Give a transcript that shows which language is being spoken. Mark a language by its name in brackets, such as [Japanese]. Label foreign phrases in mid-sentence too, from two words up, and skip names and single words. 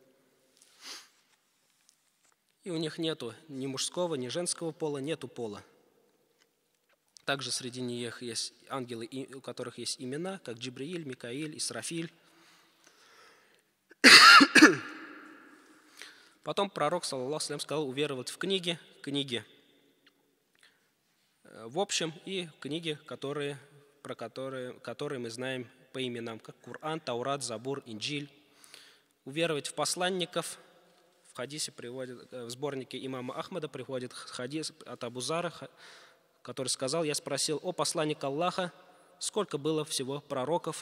[Russian] И у них нету ни мужского, ни женского пола, нету пола. Также среди них есть ангелы, у которых есть имена, как Джибрииль, Микаиль, Исрафиль. Потом пророк, [Arabic] صلى الله عليه وسلم, [Russian] сказал уверовать в книги в общем, и книги, которые которые мы знаем по именам, как Коран, Таурат, Забур, Инджиль. Уверовать в посланников. В хадисе приводит, в сборнике имама Ахмада приводит хадис от Абу Зара, который сказал: я спросил: о посланник Аллаха, сколько было всего пророков?